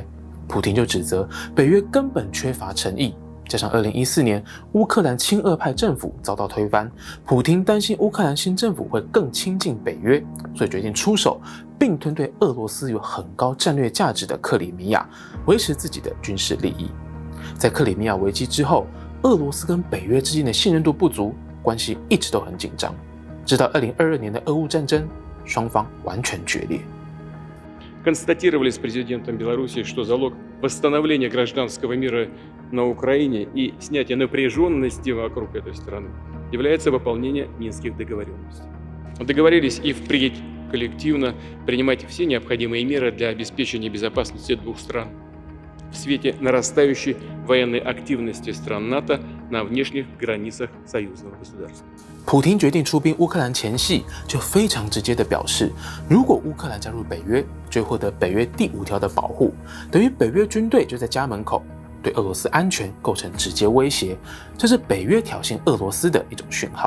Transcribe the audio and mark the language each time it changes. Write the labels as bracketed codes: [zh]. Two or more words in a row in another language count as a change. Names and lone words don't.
[zh] 普丁就指责北约根本缺乏诚意，加上2014年乌克兰亲俄派政府遭到推翻，普丁担心乌克兰新政府会更亲近北约，所以决定出手并吞对俄罗斯有很高战略价值的克里米亚，维持自己的军事利益。在克里米亚危机之后，俄罗斯跟北约之间的信任度不足，关系一直都很紧张。直到2022年的俄乌战争，双方完全决裂。 [ru] Констатировали с президентом Беларуси, что залог восстановления гражданского мира на Украине и снятия напряженности вокруг этой страны является выполнение Минских договоренностей. Договорились и впредь коллективно принимать все необходимые меры для обеспечения безопасности двух стран в свете нарастающей военной активности стран НАТО на внешних границах союзного государства. [zh] 普丁决定出兵乌克兰前夕，就非常直接地表示，如果乌克兰加入北约，就会获得北约第5条的保护，等于北约军队就在家门口，对俄罗斯安全构成直接威胁，这是北约挑衅俄罗斯的一种讯号。